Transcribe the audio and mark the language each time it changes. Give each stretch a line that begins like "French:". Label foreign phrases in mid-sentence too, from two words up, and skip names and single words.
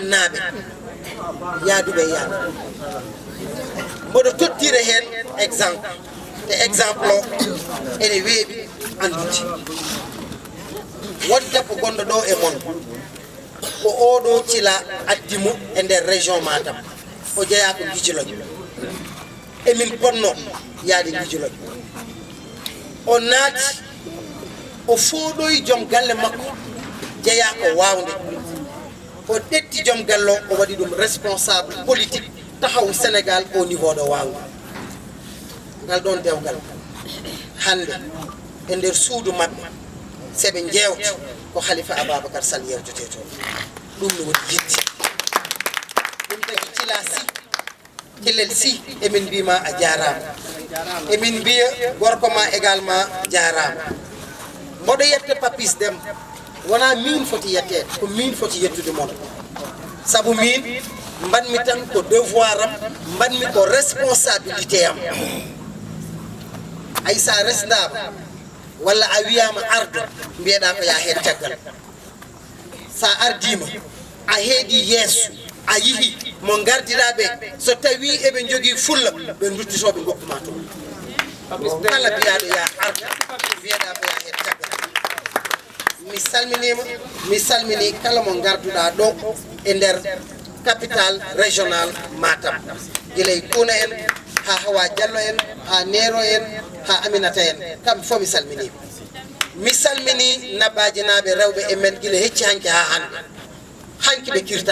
Fula: naaɓe yaaduɓe yaade mboɗo tottire hen exemple te exemple o ene weeɓi andude won debbo gonɗo ɗo e mon ko oɗo cila addimo e nder région Matam o jeeya ko Guijuloñ emin ponno yaade Guijuloñ o naati o fooɗoyi joom galle makko jeeya ko wawnde o ɗetti joom galle o waɗi ɗum
French: responsable politique
Fula: taxaw Sénégal
French: au niveau de
Fula: wawnde ngal ɗon dewgal hande e nder suudu maɓɓe seɓe jewta ko Khalifa Ababacar Sall yewtete toon ɗum no waɗi yitti ɗum tagi cila si Kelel si emin mbima a jarama emin mbiya gorko ma également jarama mboɗo yetta Papis Demba wona min foti yettede ko min foti yettude moon saabu min mbanmi tan ko devoir am mbanmi ko responsabilité am ay sa resdama walla a wiyama ardo mbiyeɗa ko ya heed caggal sa ardima a heeɗi yeeso a yihi mo gardiraɓe so tawi eɓe jogui fulla ɓe duttitoɓe gokkuma toon kala biyaɗo ya ardo mbiyeɗa ko ya heed caggal mi salminima mi salmini kala mo garduɗa ɗo e nder
French: capital régional
Fula: Matam guilay Kuna en ha Hawa Diallo en ha Nero en ha Aminata en kamɓe fof mi salmini nabbaji naaɓe rewɓe e men guila hecci hanki ha hande hanki ɓe